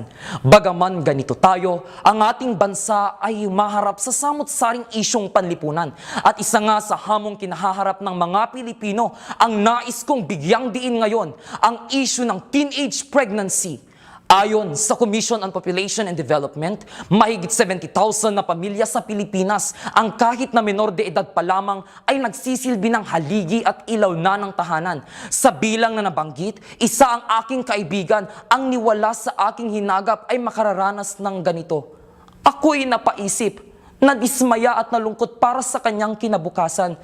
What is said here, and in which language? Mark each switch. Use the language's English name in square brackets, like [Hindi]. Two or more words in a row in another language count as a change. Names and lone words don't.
[Filipino] Bagaman ganito tayo, ang ating bansa ay maharap sa samot-saring isyong panlipunan. At isa nga sa hamong kinahaharap ng mga Pilipino ang nais kong bigyang diin ngayon, ang issue ng [English] teenage pregnancy. [Filipino] Ayon sa Commission on Population and Development, mahigit 70,000 na pamilya sa Pilipinas ang kahit na menor de edad pa lamang ay nagsisilbi ng haligi at ilaw na ng tahanan. Sa bilang na nabanggit, isa ang aking kaibigan ang niwala sa aking hinagap ay makararanas ng ganito. Ako'y napaisip, nadismaya at nalungkot para sa kanyang kinabukasan.